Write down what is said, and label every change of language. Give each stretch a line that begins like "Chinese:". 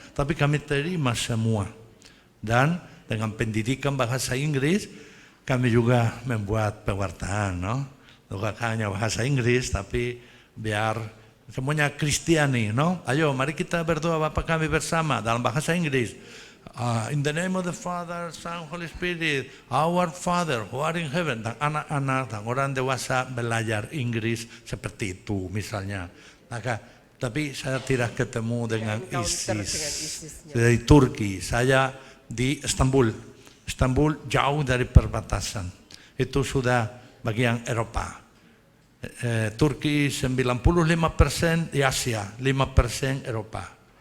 Indonesian: Tapi kami terima semua. Dan dengan pendidikan bahasa Inggris, kami juga membuat pewartaan, no? Bukan hanya bahasa Inggris, tapi biar semuanya Kristiani, no? Ayo, mari kita berdoa Bapa kami bersama dalam bahasa Inggris.
English: In the name of the Father, Son, Holy Spirit, our Father who are in heaven.
Indonesian: Dan anak-anak dan orang dewasa belajar Inggris seperti itu misalnya. Maka, tapi saya tidak ketemu dengan ISIS. Dari Turki, saya di Istanbul. Istanbul jauh dari perbatasan. Itu sudah bagian Eropa. Turki 95% di Asia, 5% Eropa.